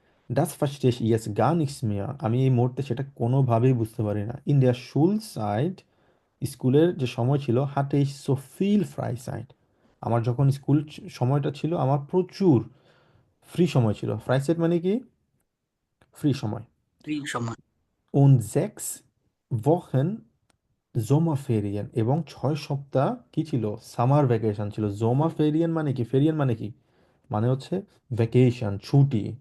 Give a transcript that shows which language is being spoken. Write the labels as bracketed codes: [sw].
[de] Das verstehe ich jetzt gar nichts mehr. [bn] আমি এই মুহূর্তে সেটা কোনোভাবেই বুঝতে পারি না। [de] ইন der Schulzeit, [bn] স্কুলের যে সময় ছিল, [de] hatte ich so viel Freizeit. [bn] আমার যখন স্কুল সময়টা ছিল আমার প্রচুর ফ্রি সময় ছিল। ফ্রাইসাইট মানে কি? ফ্রি সময়। ফ্রি সময়। [de] Und 6 Wochen Sommerferien [bn] এবং 6 সপ্তাহ কি ছিল? সামার ভ্যাকেশন ছিল। Sommerferien মানে কি? ফেরিয়ান মানে কি? মানে হচ্ছে ভ্যাকেশন, ছুটি।